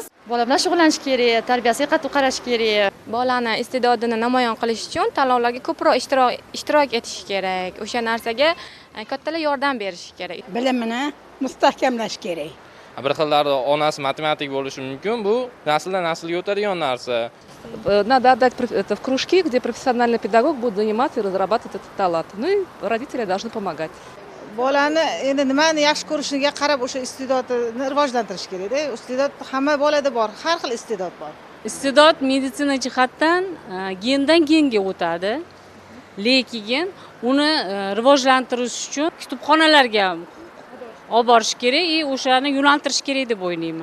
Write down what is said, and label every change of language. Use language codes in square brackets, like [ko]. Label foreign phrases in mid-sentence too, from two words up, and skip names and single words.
[uz] Bola bilan shug'ullanish kerak, tarbiyasiga qattiq qarash kerak. Bolani iste'dodini namoyon qilish uchun tanlovlarga ko'proq ishtirok etish kerak. O'sha narsaga kattalar yordam berish kerak. Bilimini mustahkamlash kerak. Bir xillari onasi matematik bo'lishi mumkin. Bu nasldan naslga o'tadigan narsa. [ru] Надо отдать это в кружки, где профессиональный педагог будет заниматься и разрабатывать этот талант. Ну и родители должны помогать. [uz] Bolani endi nimani yaxshi ko'rishiga qarab o'sha iste'dodini rivojlantirish kerak-da. Iste'dod hamma bolada bor, har xil iste'dod bor. Iste'dod meditsina jihatdan gendan genga o'tadi. Lekin uni rivojlantirish uchun kutubxonalarga olib borish kerak va o'shani yo'naltirish kerak deb o'ylayman.